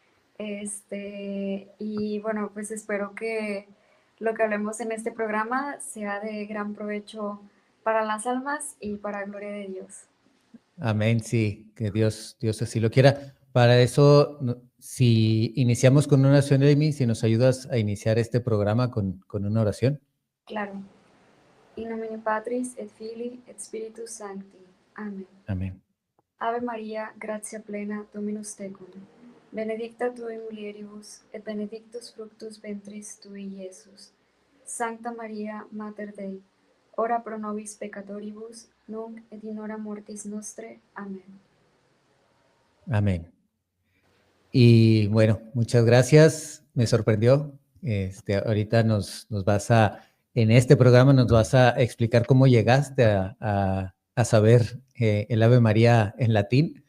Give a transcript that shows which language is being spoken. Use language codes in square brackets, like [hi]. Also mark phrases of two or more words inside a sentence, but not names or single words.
[es] Y bueno, pues espero que lo que hablemos en este programa sea de gran provecho para las almas y para gloria de Dios. Amén, sí, que Dios así lo quiera. Para eso, si iniciamos con una oración, Laimi, si nos ayudas a iniciar este programa con una oración. Claro. [la] In nomine Patris et Filii et Spiritus Sancti. [es] Amén. Amén. [la] Ave María, gratia plena, Dominus tecum. Benedicta tu in mulieribus, et benedictus fructus ventris tui, Iesus. Sancta María, Mater Dei, ora pro nobis peccatoribus, nunc et in hora mortis nostre. [es] Amén. Amén. Y bueno, muchas gracias. Me sorprendió. Ahorita nos vas en este programa nos vas a explicar cómo llegaste a saber el Ave María en latín.